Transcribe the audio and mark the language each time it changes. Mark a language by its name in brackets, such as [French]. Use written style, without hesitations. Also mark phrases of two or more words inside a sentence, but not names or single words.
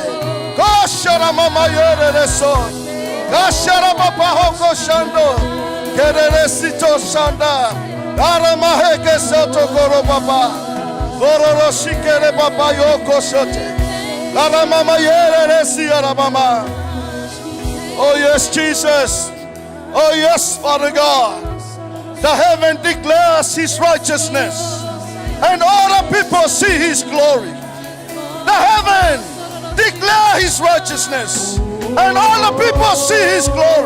[English] Koshara mama yerere sote. Kashara papa hoko shando. Kerere sito shanda. Ara maheke soto koro papa. Kororo shikere papa yoko sote. Ara mama yerere siara mama. Oh yes, Jesus. Oh yes, Father God. The heaven declares his righteousness, and all the people see his glory. The heaven declares his righteousness, and all the people see his glory.